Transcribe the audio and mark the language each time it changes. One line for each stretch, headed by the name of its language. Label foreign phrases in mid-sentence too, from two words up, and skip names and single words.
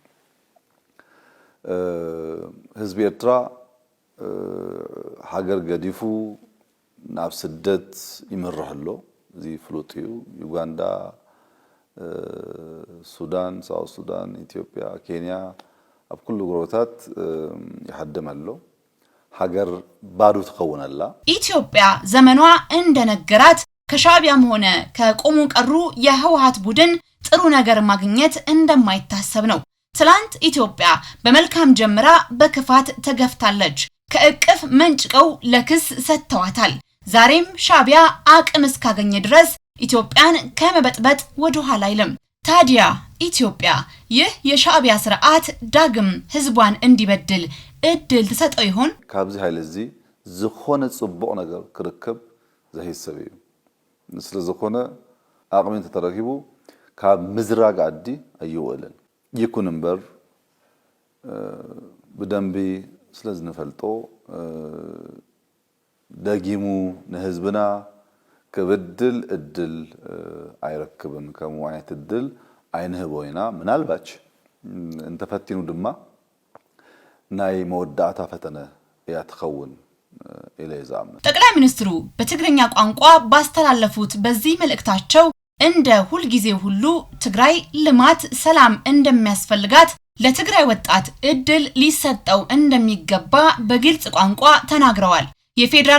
Tigrinya: ህዝቢ ኤርትራ ሃገር ገዲፉ ናብ ስደት ይመርሕሎ። እዚ ፍሉጥ እዩ። ዩጋንዳ፣ ሱዳን፣ ሳውት ሱዳን፣ ኢትዮጵያ፣ ኬንያ ኣብ ኩሉ ጎረቤታት ይሓደመሎ። ሀገር ባዶ ትኸውናላ። ኢትዮጵያ
Amharic: ዘመኗ እንደነገራት ከሻዕቢያም ሆነ ከቆሙ ቀሩ የህውሃት ቡድን ጥሩ ነገር ማግኘት እንደማይታሰብ ነው። ትላንት ኢትዮጵያ በመልካም ጀምራ በክፋት ተገፍታለች። ከእቅፍ መንጭቀው ለክስ ሰጥተዋታል። ዛሬም ሻዕቢያ አቅም እስካገኘ ድረስ ኢትዮጵያን ከመበጥበጥ ወደ ኋላ አይልም። ታዲያ ኢትዮጵያ ይህ የሻዕቢያ ስርዓት ዳግም ህዝቧን እንዲበድል እድል ተሰጠው ይሆን?
Tigrinya: ካብዚ ኃይል እዚ ዝኾነ ጽቡቕ ነገር ክርከብ ዘሂሰብ እዩ። ስለዝኾነ አቅምን ተተረኪቡ ካብ ምዝራግ ዓዲ ኣይውዕልን ይኩን እምበር ብደንቢ ስለዝንፈልጦ ደጊሙ ንህዝብና ክብድል እድል ኣይረክብን ከም ዓይነት እድል ኣይንህቦይና ምናልባች እንተፈቲኑ ድማ ናይ መወዳእታ ፈተነ ያትኸውን ኢለዛም
Amharic: ጠቅላይ ሚኒስትሩ በትግርኛ ቋንቋ ባስተላለፉት በዚህ መልእክታቸው እንደ ሁል ጊዜ ሁሉ ትግራይ ልማት ሰላም እንደሚያስፈልጋት ለትግራይ ወጣት እድል ሊሰጠው እንደሚገባ በግልጽ ቋንቋ ተናግረዋል። የፌደራል